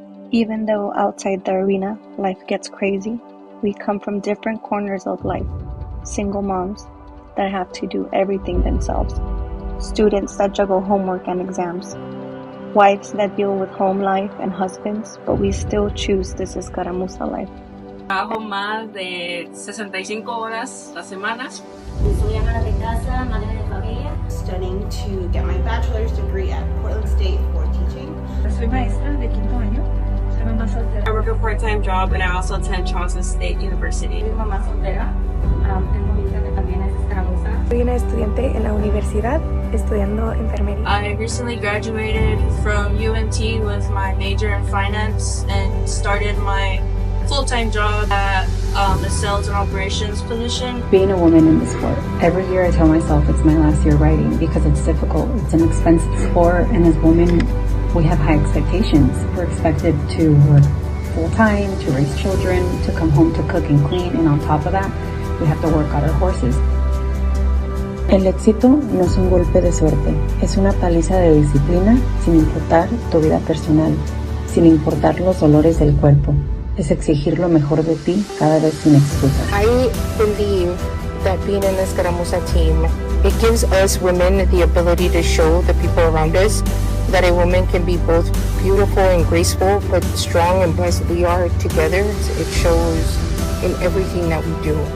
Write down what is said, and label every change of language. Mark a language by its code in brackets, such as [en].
[en] Even though outside the arena, life gets crazy, we come from different corners of life. Single moms that have to do everything themselves. Students that juggle homework and exams. Wives that deal with home life and husbands, but we still choose this escaramuza life. [es] Trabajo más de 65 horas a la semana. Soy ama de casa, madre de familia. [en] Studying to get my bachelor's degree at Portland State for teaching. [es] Soy maestra de quinto año. Soy mamá soltera. [en] I work a part-time job and I also attend Charleston State University. [es] Soy mamá soltera. Tengo una hija que también es escaramuza. Soy una estudiante en la universidad estudiando enfermería. [en] I recently graduated from UMT with my major in finance and started my full-time job at the sales and operations position. Being a woman in the sport, every year I tell myself it's my last year riding because it's difficult. It's an expensive sport, and as women, we have high expectations. We're expected to work full-time, to raise children, to come home to cook and clean, and on top of that, we have to work out our horses. [es] El éxito no es un golpe de suerte, es una paliza de disciplina sin importar tu vida personal, sin importar los dolores del cuerpo. Es exigir lo mejor de ti cada vez sin excusas. [en] I believe that being in the escaramuza team, it gives us women the ability to show the people around us that a woman can be both beautiful and graceful, but strong, and as we are together, it shows in everything that we do.